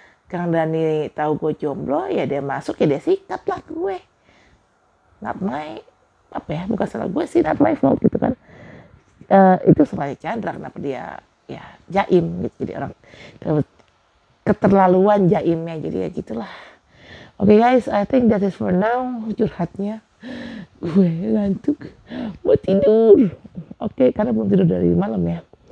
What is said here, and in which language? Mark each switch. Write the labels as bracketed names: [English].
[Indonesian] Kang Dani tahu gue jomblo, ya dia masuk, ya dia sikat lah gue. [English] Not my, [Indonesian] bukan salah gue sih, [English] not my fault [Indonesian] gitu kan. Itu salahnya Chandra, kenapa dia ya jaim gitu, jadi orang keterlaluan jaimnya, jadi ya gitulah. [English] Oke guys, I think that is for now [Indonesian] curhatnya. Gue ngantuk, mau tidur. Oke, karena belum tidur dari malam ya.